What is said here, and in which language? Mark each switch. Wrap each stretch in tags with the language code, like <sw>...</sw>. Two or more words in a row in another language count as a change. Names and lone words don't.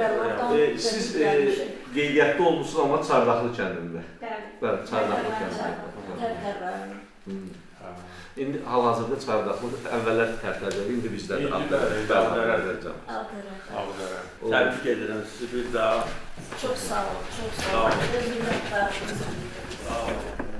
<az>bəli, bəli. oradan Siz gəlmişik. qeydiyyatda olmuşsunuz amma Çardaqlı kəndində. bəli. Bəli, Çardaqlı kəndində. Tərtər rayonu. İndi hal-hazırda Çardaqlı əvvəllər tərtərdir, indi bizdədir. İndi bəli, Ağdərə. Ağdərə. Ağdərə. Təbrik edirəm sizi bir daha.</az> <tr>Çok sağ ol, çok sağ</tr> <az>Sağ ol. ol.</az> <tr>Minnettarım.</tr> <az>Sağ olun.</az>